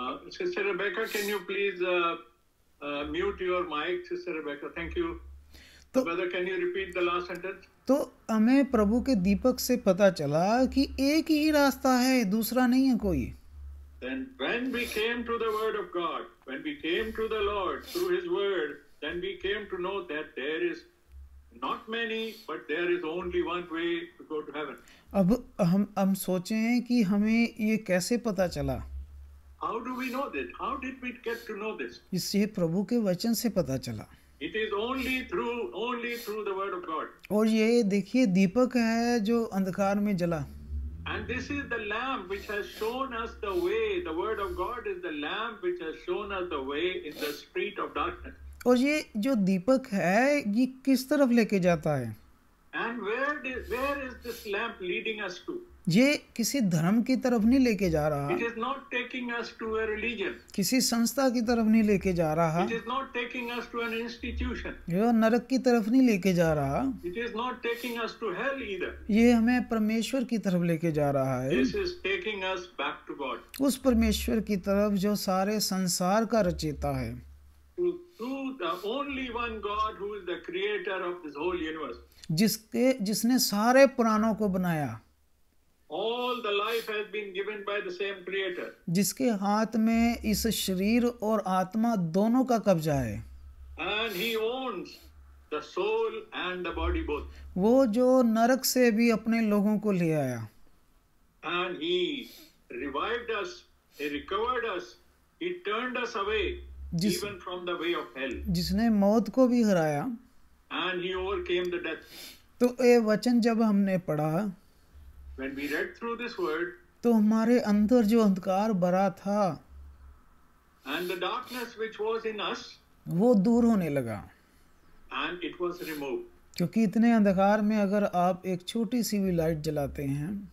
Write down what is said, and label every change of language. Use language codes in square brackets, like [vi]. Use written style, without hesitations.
[en] Sister Rebecca, can you please mute your mic, Sister Rebecca? Thank you. Brother, can you repeat the last sentence? [hi] तो हमें प्रभु के दीपक से पता चला कि एक ही रास्ता है, दूसरा नहीं है कोई। [en] Then when we came to the word of God, when we came to the Lord through his word, then we came to know that there is not many, but there is only one way to go to heaven. [hi] अब हम सोचें कि हमें ये कैसे पता चला। [en] How do we know this? How did we get to know this? [hi] इससे प्रभु के वचन से पता चला। [en] It is only through the word of God. [hi] और ये देखिए दीपक है जो अंधकार में जला। [en] And this is the lamp which has shown us the way. The word of God is the lamp which has shown us the way in the street of darkness. [hi] और ये जो दीपक है ये किस तरफ लेके जाता है? [en] And where is this lamp leading us to? [hi] ये किसी धर्म की तरफ नहीं लेके जा रहा। [en] It is not taking us to a religion. [hi] किसी संस्था की तरफ नहीं लेके जा रहा। [en] It is not taking us to an institution. [hi] ये नरक की तरफ नहीं लेके जा रहा। [en] It is not taking us to hell either. [hi] ये हमें परमेश्वर की तरफ लेके जा रहा है। [en] This is taking us back to God. [hi] उस परमेश्वर की तरफ जो सारे संसार का रचयिता है। [en] Through the only one God who is the creator of this whole universe. [hi] जिसने सारे पुराणों को बनाया, [en] All the life has been given by the same creator. [hi] जिसके हाथ में इस शरीर और आत्मा दोनों का कब्जा है, [en] And he owns the soul and the body both. [hi] वो जो नरक से भी अपने लोगों को ले आया, [en] And he revived us, he recovered us, he turned us away even from the way of hell. [hi] जिसने मौत को भी हराया, [en] And he overcame the death. [hi] तो ये वचन जब हमने पढ़ा, [en] When we read through this word, [hi] तो हमारे अंदर जो अंधकार भरा था [en] and the darkness which was in us, [hi] वो दूर होने लगा, [en] and it was removed. [hi] क्योंकि इतने अंधकार में अगर आप एक छोटी सी भी लाइट जलाते हैं,